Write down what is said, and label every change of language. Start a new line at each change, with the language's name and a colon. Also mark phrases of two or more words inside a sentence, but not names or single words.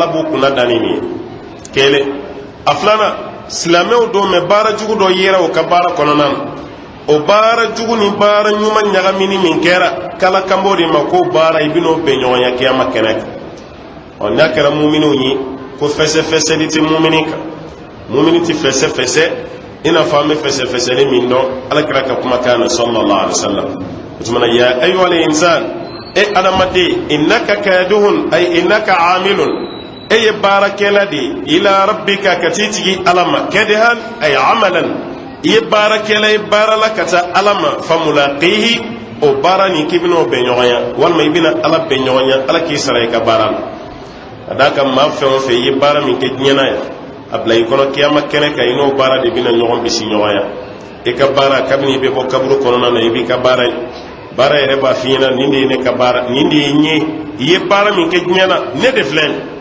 Bambara: b'u kunna danni min ye kelen a filanan silamɛw don mɛ baara jugu dɔ yera o ka baara kɔnɔna na o baara jugu ni baara ɲuman ɲagamini min kɛra kala kanbɔ de ma ko baara i bɛn'o bɛn ɲɔgɔnya kiyama kɛnɛ kan ɔ n'a kɛra muminw ye ko fɛsɛfɛsɛli tɛ mumini kan mumini tɛ fɛsɛfɛsɛ i n'a fɔ an bɛ fɛsɛfɛsɛli min dɔn alakira ka kumakan na
Arabic: صلى الله عليه وسلم
Bambara: o tuma na
Arabic: يا أيها الإنسان
Bambara: adamaden
Arabic: إنك كادح أي إنك عامل
Bambara: e ye baarakɛla de
Arabic: إلى ربك
Bambara: ka t'i tigi ala ma
Arabic: كدحا أي عملا
Bambara: i ye baarakɛla ye baara la ka taa ala ma famulaqihi o baara nin k'i bɛn'o bɛn ɲɔgɔnya walima i bɛna ala bɛn ɲɔgɔnya ala k'i sara i ka baara la ka d'a kan maa fɛn o fɛn i ye baara min kɛ diɲɛ na yan a bila i kɔnɔ kiyama kɛnɛ kan i n'o baara de bɛna ɲɔgɔn bisi ɲɔgɔnya i ka baara kabini i bɛ bɔ kaburu kɔnɔna na i b'i ka baara ye baara yɛrɛ b'a f'i ɲɛna nin de ye ne ka baara nin de ye n ye i ye baara min kɛ diɲɛ na ne de filɛ